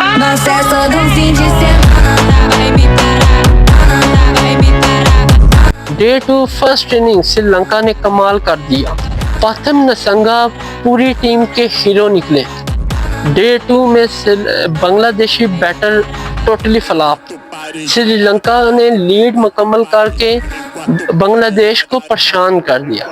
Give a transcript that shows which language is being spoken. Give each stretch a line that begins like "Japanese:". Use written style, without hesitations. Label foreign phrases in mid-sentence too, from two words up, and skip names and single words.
Portuguese: festa do fim de semana. Vai me parar, vai me parar.
English: day two first inning
Hindi: श्रीलंका ने कमाल कर दिया। प्रथम नसंगा पूरी टीम के हीरो निकले।
English: day two
Hindi: में बांग्लादेशी बैटर
English: totally flop.
Hindi: श्रीलंका ने लीड मुकम्मल करके बांग्लादेश को परेशान कर दिया।